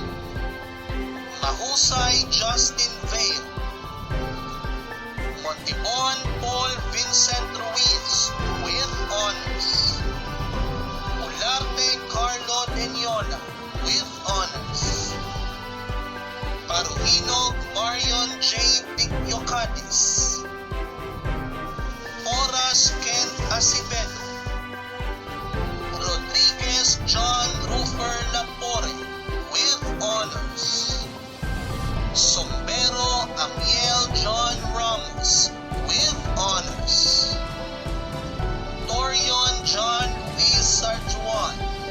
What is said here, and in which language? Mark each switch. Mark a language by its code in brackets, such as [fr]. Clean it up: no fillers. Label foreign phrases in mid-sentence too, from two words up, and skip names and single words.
[en] Mahusay Justin Vale. Montibon Paul Vincent Ruiz, with honors. Ularte Carlo Deniola, with honors. Paruhino Marion J. Pigyocadis. Horas Ken Acevedo. Rodriguez John Rufer Lapore, with honors. Sombero Amiel John Ramos, with honors. Torion John Luis Sarjuan.